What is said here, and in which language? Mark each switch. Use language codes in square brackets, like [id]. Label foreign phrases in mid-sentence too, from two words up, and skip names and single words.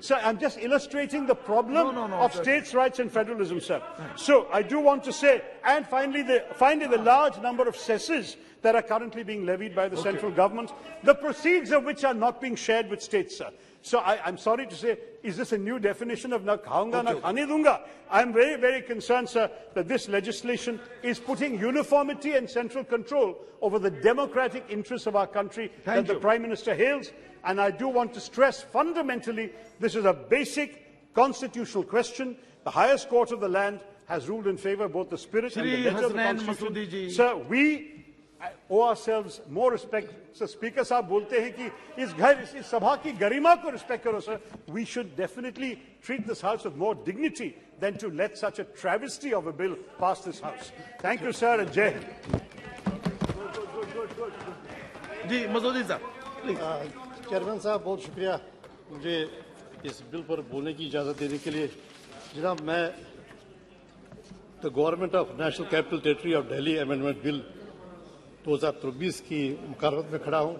[en] Sir, I'm just illustrating the problem of states' rights and federalism, sir. So I do want to say, and finally the large number of cesses that are currently being levied by the central government, the proceeds of which are not being shared with states, sir. So I'm sorry to say, is this a new definition of [hi] न खाऊँगा, न खाने दूँगा? [en] I'm very, very concerned, sir, that this legislation is putting uniformity and central control over the democratic interests of our country that the Prime Minister hails. And I do want to stress, fundamentally, this is a basic constitutional question. The highest court of the land has ruled in favour of both the spirit and the letter of the Constitution. Sir, we owe ourselves more respect. So [hi] स्पीकर साहब बोलते हैं कि इस सभा की गरिमा को रिस्पेक्ट करो, [en] sir. We should definitely treat this House with more dignity than to let such a travesty of a bill pass this House. Thank you, sir, and Jai Hind. [hi] चेयरमैन साहब बहुत शुक्रिया मुझे इस बिल पर बोलने की इजाज़त देने के लिए। जनाब, मैं द गवर्नमेंट ऑफ नेशनल कैपिटल टेरिटरी ऑफ दिल्ली अमेंडमेंट बिल 2023 की मुखारबत में खड़ा हूँ।